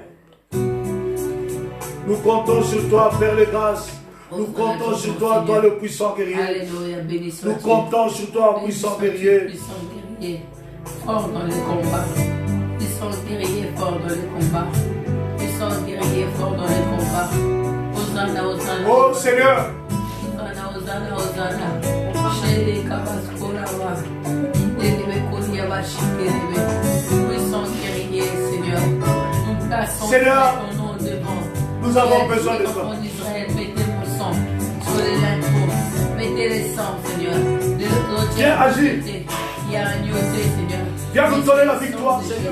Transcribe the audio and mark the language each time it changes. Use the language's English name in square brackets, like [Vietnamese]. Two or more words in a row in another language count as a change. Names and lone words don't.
[French] Nous comptons sur toi, Père de grâce. Nous comptons sur toi, toi le puissant guerrier. Alléluia, béni sois-tu. Nous comptons sur toi, puissant guerrier. Puissant guerrier, fort dans les combats. Puissant guerrier, fort dans les combats. Puissant guerrier, fort dans les combats. Hosanna, Hosanna. Oh Seigneur. Hosanna, Hosanna, Hosanna. Shele Kabaskorawa. Indelebe Kodiabashi Kerebe. Puissant guerrier, Seigneur. Nous plaçons Seigneur, ton nom devant. nous avons besoin de toi. Israël, mettez mon sang sur les linteaux. Mettez les sangs, Seigneur. De l'autre côté, Viens agir. il y a un agneauté, Seigneur. Viens nous donner la victoire, Seigneur.